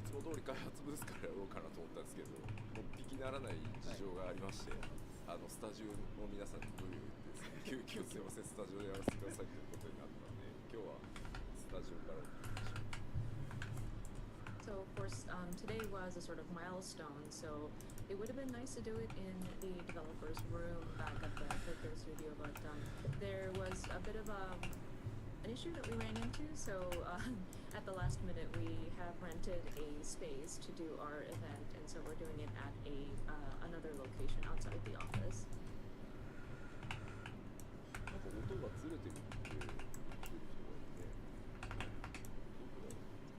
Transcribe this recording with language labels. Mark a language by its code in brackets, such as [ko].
[ja] いつも通り開発ブースからやろうかなと思ったんですけど、もう引きならない事情がありまして、スタジオの皆さんに無理を言ってですね、急遽すいません、スタジオでやらせてくださいということになったので、今日はスタジオからお送りしましょう。 [en] So of course, today was a sort of milestone. So it would have been nice to do it in the developers' room back at the Tokyo studio, but there was a bit of an issue that we ran into. So at the last minute, we have rented a space to do our event, and so we're doing it at another location outside the office. [ja] なんか音がずれてるって言ってる人がいて、どこだろう。